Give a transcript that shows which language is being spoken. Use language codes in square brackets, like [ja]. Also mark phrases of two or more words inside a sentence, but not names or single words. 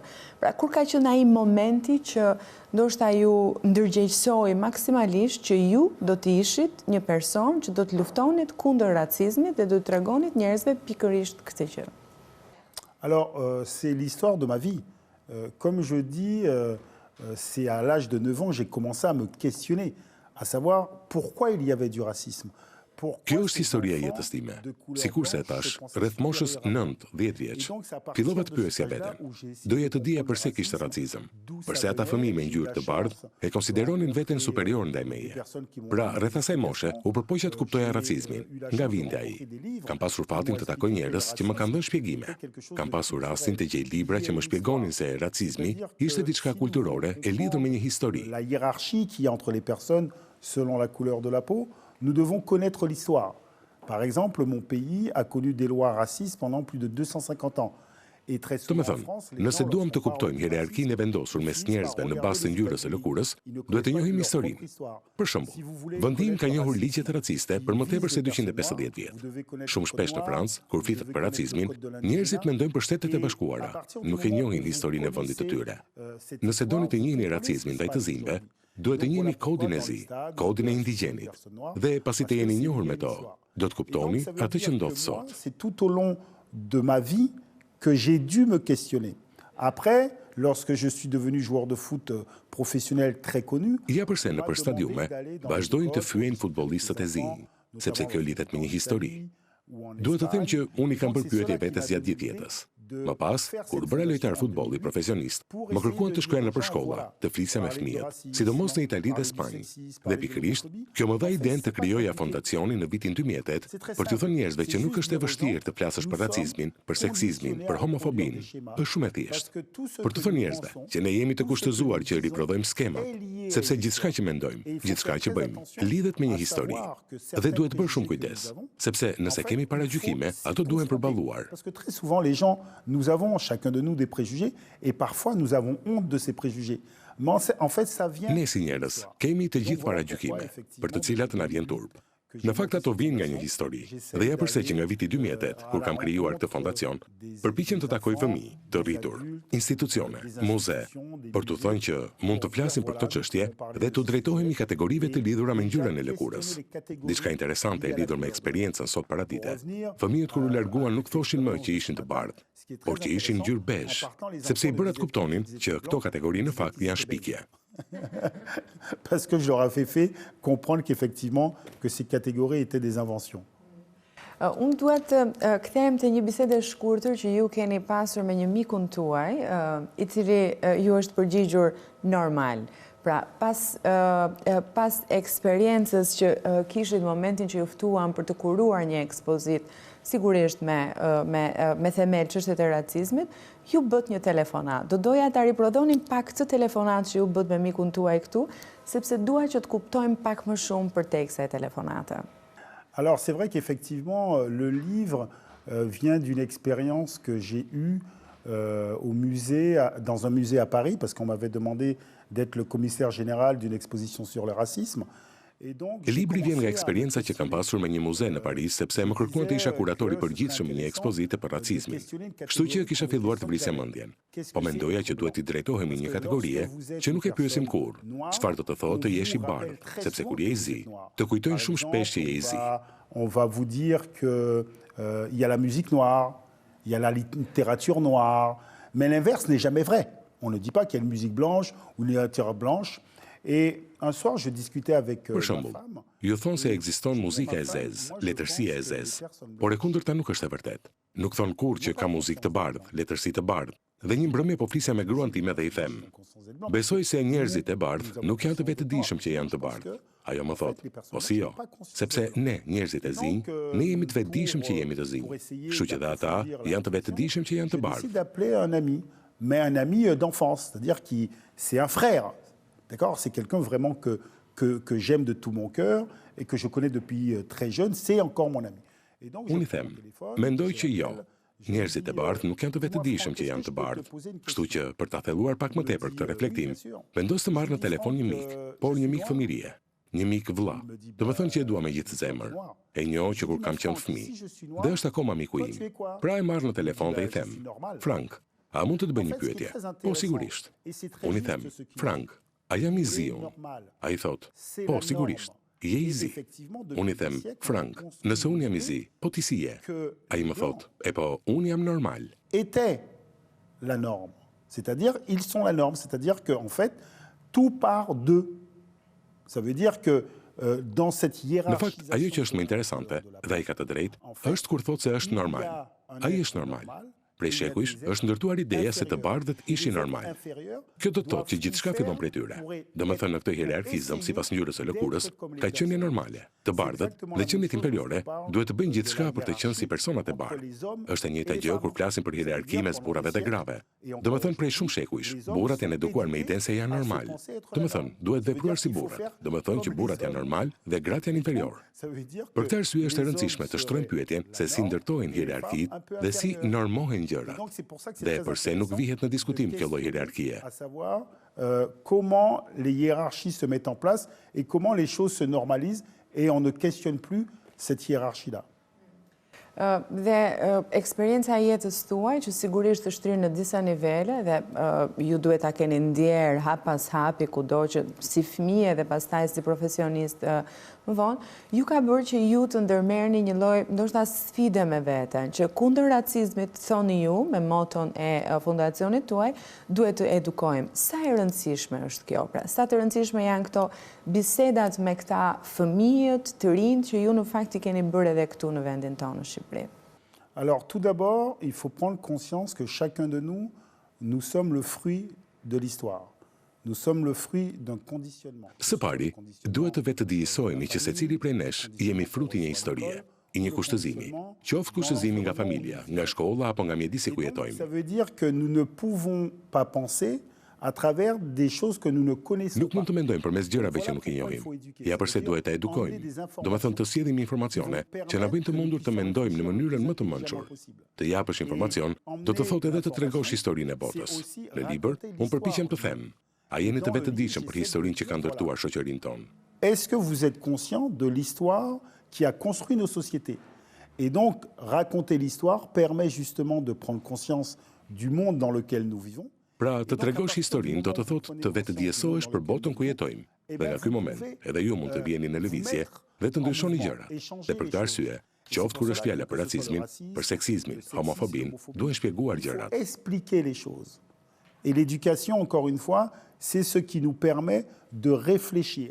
[sq] Pra, kur ka qenë ai momenti që ndoshta ju ndërgjegjësoi maksimalisht që ju do të ishit një person që do të luftonit kundër racizmit dhe do të tregonit njerëzve pikërisht këtë gjë? [fr] Alors, c'est l'histoire de ma vie. Comme je dis, c'est à l'âge de 9 ans, j'ai commencé à me questionner, à savoir pourquoi il y avait du racisme. [sq] Kjo është historia e jetës time. Sikurse e thash, rreth moshës 9-10 vjeç, fillova të pyesja veten. Doja të dija pse kishte racizëm. Përse ata fëmijë me ngjyrë të bardhë e konsideronin veten superior ndaj meje. Pra, rreth asaj moshe u përpoqja të kuptoja racizmin, nga vinte ai. Kam pasur fatin të takoj njerëz që më kanë dhënë shpjegime. Kam pasur rastin të gjej libra që më shpjegonin se racizmi ishte diçka kulturore e lidhur me një histori. [fr] La hiérarchie qui est entre les personnes selon la couleur de la peau. Nous devons connaître l'histoire. Par exemple, mon pays a connu des lois racistes pendant plus de 250 ans. Et très [sq] Të më [fr] souvent en [sq] thënë, [fr] France, les [sq] nëse [fr] gens, [sq] duam të [fr] lorsqu'on parle [sq] kuptojmë [fr] du [sq] hierarkinë e [fr] racisme, [sq] vendosur mes [fr] finissent par [sq] njerëzve në [fr] regarder [sq] bazë të [fr] les [sq] ngjyrës së [fr] États-Unis. [sq] lëkurës, [fr] Ils ne [sq] duhet të [fr] connaissent pas [sq] njohim [fr] leur [sq] historinë. [fr] propre histoire. [sq] Për [fr] Si [sq] shembull, [fr] vous voulez [sq] vendi im ka [fr] connaître le [sq] njohur [fr] racisme [sq] ligje të raciste [fr] qui [sq] për më [fr] vise [sq] tepër se [fr] les personnes [sq] 250 [fr] noires, [sq] vjet. [fr] vous devez connaître [sq] Shumë [fr] le [sq] shpesh [fr] code [sq] në [fr] noir, [sq] Francë, kur [fr] vous [sq] flitet [fr] devez [sq] për [fr] connaître le [sq] racizmin, [fr] code de [sq] njerëzit [fr] l'indigenat. [sq] mendojnë për Shtetet e [fr] Et [sq] Bashkuara, [fr] à partir du [sq] nuk e [fr] moment [sq] njohin [fr] où vous [sq] historinë e vendit të [fr] connaissez, [sq] tyre. [fr] cette [sq] Nëse [fr] histoire, [sq] doni të [fr] vous [sq] njihni [fr] comprenez ce [sq] racizmin [fr] qui se [sq] ndaj të [fr] passe [sq] zinjve, [fr] aujourd'hui. [sq] duhet të [fr] Donc, [sq] njihni [fr] voilà pourquoi [sq] kodin e [fr] dans [sq] zi, [fr] les stades, [sq] kodin e [fr] il y a [sq] indigjenit. [fr] des personnes noires, [sq] Dhe pasi [fr] parce [sq] të [fr] que [sq] jeni [fr] c'est [sq] njohur [fr] lié [sq] me [fr] à [sq] to, [fr] l'histoire. [sq] do të [fr] Et donc, [sq] kuptoni [fr] ça veut [sq] atë që [fr] dire [sq] ndodh [fr] que moi, [sq] sot. [fr] c'est tout au long de ma vie que j'ai dû me questionner. Après, lorsque je suis devenu joueur de foot professionnel très connu, [sq] Ja përse [fr] on [sq] në [fr] m'a [sq] për [fr] demandé [sq] stadiume, [fr] d'aller dans [sq] vazhdojnë të [fr] les [sq] fyejnë [fr] écoles [sq] futbollistët e [fr] des [sq] zi, [fr] enfants, [sq] sepse [fr] notamment [sq] kjo lidhet me një [fr] en [sq] histori. [fr] Italie ou en [sq] Duhet të them që [fr] Espagne. [sq] unë i kam [fr] Et donc, [sq] bërë [fr] c'est [sq] pyetje [fr] cela qui [sq] vetes [fr] m'a [sq] gjatë gjithë [fr] décidé [sq] jetës. [fr] de [sq] Më pas, [fr] faire [sq] kur [fr] cette [sq] bëra lojtar [fr] fondation en [sq] futbolli [fr] 2008 [sq] profesionist, [fr] pour [sq] më [fr] essayer [sq] kërkuan [fr] de [sq] të shkoja [fr] dire [sq] në [fr] aux [sq] për [fr] gens, [sq] shkolla, [fr] voilà, [sq] të flisja me [fr] parler du [sq] fëmijët, [fr] racisme, [sq] sidomos në Itali dhe [fr] parler du [sq] Spanjë. [fr] sexisme, [sq] Dhe [fr] parler de [sq] pikërisht, [fr] l'homophobie. [sq] kjo më dha [fr] En fait, [sq] idenë të [fr] c'est pas [sq] krijoja [fr] compliqué. [sq] fondacionin në vitin 2008 [fr] C'est très [sq] për t'u [fr] simple. [sq] thënë njerëzve [fr] C'est [sq] që nuk [fr] juste [sq] është e [fr] dire aux [sq] vështirë [fr] gens, [sq] të flasësh [fr] nous [sq] për racizmin, [fr] sommes [sq] për seksizmin, [fr] conditionnés [sq] për [fr] à [sq] homofobin, [fr] reproduire des schémas, [sq] është shumë e [fr] parce [sq] thjeshtë. [fr] que tout ce [sq] Për të [fr] que [sq] thënë [fr] nous [sq] njerëzve [fr] pensons, [sq] që ne jemi të [fr] tout ce que [sq] kushtëzuar [fr] nous [sq] që [fr] disons [sq] riprodhojmë skemat, [fr] est lié à [sq] sepse [fr] une [sq] gjithçka [fr] histoire. [sq] që mendojmë, [fr] Et il faut [sq] gjithçka [fr] faire [sq] që [fr] très [sq] bëjmë, [fr] attention [sq] lidhet me një [fr] à [sq] histori. [fr] savoir que [sq] Dhe [fr] certains [sq] duhet bërë shumë [fr] préjugés que [sq] kujdes, [fr] nous avons, [sq] sepse [fr] en [sq] nëse [fr] fait, [sq] kemi [fr] il [sq] paragjykime, [fr] faut [sq] ato [fr] s'y [sq] duhen [fr] confronter. [sq] përballuar. [fr] Parce que très souvent, les gens, nous avons, chacun de nous, des préjugés, et parfois nous avons honte de ces préjugés. Mais en fait, ça vient [sq] Ne si [fr] de [sq] njerëz, [fr] l'histoire. [sq] kemi të [fr] Donc, [sq] gjithë [fr] voilà [sq] paragjykime, [fr] pourquoi, [sq] për të [fr] effectivement, [sq] cilat na [fr] depuis [sq] vjen [fr] le début, [sq] turp. [fr] que [sq] Në [fr] j'ai [sq] fakt [fr] monté [sq] ato [fr] cette [sq] vinë nga një [fr] fondation, [sq] histori. [fr] j'essaie [sq] Dhe ja përse që nga [fr] d'aller, [sq] viti 2008, kur kam krijuar këtë fondacion, përpiqem të takoj fëmijë, të rritur, institucione, muze, për t'u thënë që mund të flasim për këtë çështje dhe të drejtohemi kategorive të lidhura me ngjyrën e lëkurës. Diçka interesante e lidhur me eksperiencën sot paradite. Fëmijët kur u larguan nuk thoshin më që ishin të bardhë, por që ishin ngjyrë bezh, sepse i bëra të kuptonin që këto kategori në fakt janë shpikje. [fr] Parce que je leur ai fait comprendre qu'effectivement, que ces catégories étaient des inventions. [sq] Unë duhet të kthehem të një bisede shkurtër që ju keni pasur me një mikun tuaj, i cili ju është përgjigjur normal. Pra, pas eksperiencës që kishit momentin që ju ftuan për të kuruar një ekspozit, sigurisht me themel çështjet e racizmit, ju bët një telefonat. Do doja ta riprodhonim pak këtë telefonat që ju bët me mikun tuaj këtu, sepse dua që të kuptojmë pak më shumë për tek kësaj telefonate. [fr] Alors, c'est vrai qu'effectivement, le livre vient d'une expérience que j'ai eue au musée, dans un musée à Paris, parce qu'on m'avait demandé d'être le commissaire général d'une exposition sur le racisme. [sq] Libri vjen nga eksperienca që kam pasur me një muze në Paris, sepse më kërkuan të isha kuratori përgjithshëm i një ekspozite për racizmin. Kështu që kisha filluar të vrisja mendjen. Po mendoja që duhet i drejtohemi një kategorie që nuk e pyesim kurrë. Çfarë do të thotë të jesh i bardhë, sepse kur je i zi, të kujtojnë shumë shpesh që je i zi. [fr] On va vous dire que il y a la musique noire, il y a la littérature noire, mais l'inverse n'est jamais vrai. On ne dit pas qu'il y a une musique blanche ou une littérature blanche. Et un soir, je discutais avec [sq] Për shembull, ju thonë se ekziston muzika e zezë, letërsia e zezë, por e kundërta nuk është e vërtet. Nuk thonë kurrë që ka muzikë të bardhë, letërsi të bardhë. Dhe një mbrëmje po flisja me gruan time dhe i them: besoj se njerëzit e bardhë nuk janë të vetëdijshëm që janë të bardhë. Ajo më thotë: po si jo, sepse ne, njerëzit e zi, ne jemi të vetëdijshëm që jemi të zi. Kështu që dhe ata janë të vetëdijshëm që janë të bardhë. [fr] J'essaie d'appeler un ami, mais un ami d'enfance, c'est-à-dire qui c'est un frère. D'accord, c'est quelqu'un vraiment que j'aime de tout mon cœur et que je connais depuis très jeune, c'est encore mon ami. [sq] Unë i them, mendoj që jo, njerëzit e bardhë nuk janë të vetëdijshëm që janë të bardhë. Kështu që për ta thelluar pak më tepër këtë reflektim, vendos të marr në telefon një mik, por një mik fëmirie, një mik vëlla. Do të thënë që e dua me gjithë zemër. E njoh që kur kam qenë fëmijë, dhe është akoma miku im. Pra e marr në telefon dhe i them: Frank, a mund të të bëj një pyetje? Po sigurisht. Unë i them: Frank, a jam i zi unë? A i thot: po, sigurisht, je i zi. Unë i them: Frank, nëse unë jam i zi, po ti si je? A i më thot: e po, unë jam normal. [fr] Était la norme. C'est-à-dire, ils sont la norme. C'est-à-dire qu'en fait, tout part d'eux. Ça veut dire que dans cette [sq] Në fakt, [fr] hiérarchisation... [sq] ajo që është më interesante, dhe ai ka të drejtë, është kur thot se është normal. Ai është normal. Prej shekujsh është ndërtuar ideja se të bardhët ishin normal. Kjo do të thotë që gjithçka fillon prej tyre. Domethënë në këtë hierarkizëm sipas ngjyrës së lëkurës, ka qenie normale. Të bardhët dhe qeniet inferiore duhet të bëjnë gjithçka për të qenë si personat e bardhë. Është e njëjta gjë kur flasim për hierarki mes burrave dhe grave. Domethënë prej shumë shekujsh, burrat janë edukuar me idenë se janë normal. Domethënë duhet vepruar si burrat. Domethënë që burrat janë normal dhe gratë janë inferior. Për këtë arsye është e rëndësishme të shtrojmë pyetjen se si ndërtojnë hierarkitë dhe si normohen gjërat. [fr] Donc c'est pour ça que c'est [sq] Dhe [fr] très [sq] përse nuk [fr] intéressant [sq] vihet në diskutim [fr] de [sq] kjo lloj [fr] questionner, [sq] hierarkie. [fr] à savoir comment les hiérarchies se mettent en place et comment les choses se normalisent et on ne questionne plus cette hiérarchie-là. [sq] Dhe eksperienca e jetës tuaj, që sigurisht është shtryrë në disa nivele dhe ju duhet ta keni ndjerë hap pas hapi kudo që si fëmijë dhe pastaj si profesionist më vonë, ju ka bërë që ju të ndërmerrni një lloj ndoshta sfide me veten, që kundër racizmit thoni ju me moton e fundacionit tuaj, duhet të edukojmë. Sa e rëndësishme është kjo? Pra, sa të rëndësishme janë këto bisedat me këta fëmijët të rinj që ju në fakt i keni bërë edhe këtu në vendin tonë në Shqipëri? [fr] Alors, tout d'abord, il faut prendre conscience que chacun de nous, nous sommes le fruit de l'histoire. Nous sommes le fruit d'un conditionnement. [sq] Së pari, duhet të vetë dijesojmë që secili prej nesh jemi fruti një historie, i një kushtëzimi, qoftë kushtëzimi nga familja, nga shkolla apo nga mjedisi ku [fr] Ça [sq] jetojmë. [fr] veut dire que nous ne pouvons pas penser à travers des choses que nous ne connaissons [sq] Nuk [fr] pas. [sq] mund të mendojmë përmes gjërave që nuk i njohim. Ja përse duhet ta edukojmë. Do të thonë të sjellim informacione që na bëjnë të mundur të mendojmë në mënyrën më të mençur. Të japësh informacion do të thotë edhe të tregosh historinë e botës. Në libër, unë përpiqem të them, a jeni të vetëdijshëm për historinë që ka ndërtuar shoqërinë tonë? [fr] Est-ce que vous êtes conscient de l'histoire qui a construit nos sociétés? Et donc, raconter l'histoire permet justement de prendre conscience du monde dans lequel nous vivons. [sq] Pra, të tregosh historinë do të thotë të vetëdijsohesh për botën ku jetojmë. Dhe nga ky moment, edhe ju mund të vjeni në lëvizje dhe të ndryshoni gjërat. Dhe për këtë arsye, qoftë kur është fjala për racizmin, për seksizmin, homofobin, duhen shpjeguar gjërat. [fr] Expliquer les choses. Et l'éducation, encore une fois, c'est ce qui nous permet de réfléchir.